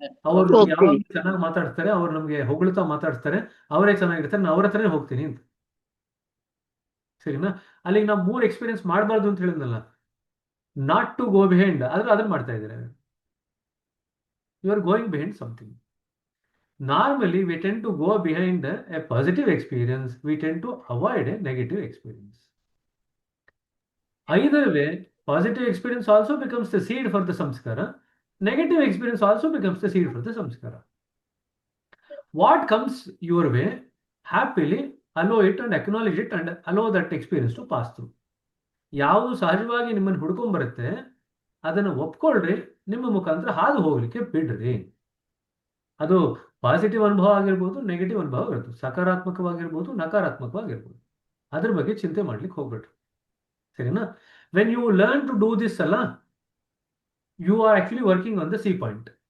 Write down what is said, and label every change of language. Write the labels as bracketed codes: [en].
[kn] ಅವ್ರು ಯಾವಾಗ ಚೆನ್ನಾಗಿ ಮಾತಾಡ್ತಾರೆ, ಅವ್ರು ನಮ್ಗೆ ಹೊಗಳ್ತಾ ಮಾತಾಡ್ತಾರೆ, ಅವರೇ ಚೆನ್ನಾಗಿರ್ತಾರೆ, ನಾನು ಅವ್ರ ಹತ್ರನೇ ಹೋಗ್ತೀನಿ ಅಂತ. ಸರಿನಾ? ಅಲ್ಲಿಗೆ ನಾವು 3 ಎಕ್ಸ್ಪೀರಿಯನ್ಸ್ ಮಾಡಬಾರ್ದು ಅಂತ ಹೇಳಿದ್ನಲ್ಲ, [en] not to go behind, [kn] ಆದ್ರೆ ಅದನ್ನ ಮಾಡ್ತಾ ಇದ್ದಾರೆ. [en] You are going behind something. Normally, we tend to go behind a positive experience. We tend to avoid a negative experience. Either way, positive experience also becomes the seed for the samskara. Negative experience also becomes the seed for the samskara. What comes your way, happily allow it and acknowledge it and allow that experience to pass through. [kn] ಯಾವುದು ಸಹಜವಾಗಿ ನಿಮ್ಮನ್ನು ಹುಡ್ಕೊಂಡ್ಬರುತ್ತೆ ಅದನ್ನು ಒಪ್ಕೊಳ್ರಿ, ನಿಮ್ಮ ಮುಖಾಂತರ ಹಾದು ಹೋಗ್ಲಿಕ್ಕೆ ಬಿಡ್ರಿ. ಅದು ಪಾಸಿಟಿವ್ ಅನುಭವ ಆಗಿರ್ಬೋದು, ನೆಗೆಟಿವ್ ಅನುಭವ ಇರ್ಬೋದು, ಸಕಾರಾತ್ಮಕವಾಗಿರ್ಬೋದು, ನಕಾರಾತ್ಮಕವಾಗಿರ್ಬೋದು. ಅದ್ರ ಬಗ್ಗೆ ಚಿಂತೆ ಮಾಡ್ಲಿಕ್ಕೆ ಹೋಗ್ಬೇಡ್ರಿ. ಸರಿನಾ? [en] When you learn to do this ಅಲ್ಲ, you are actually working on the C point.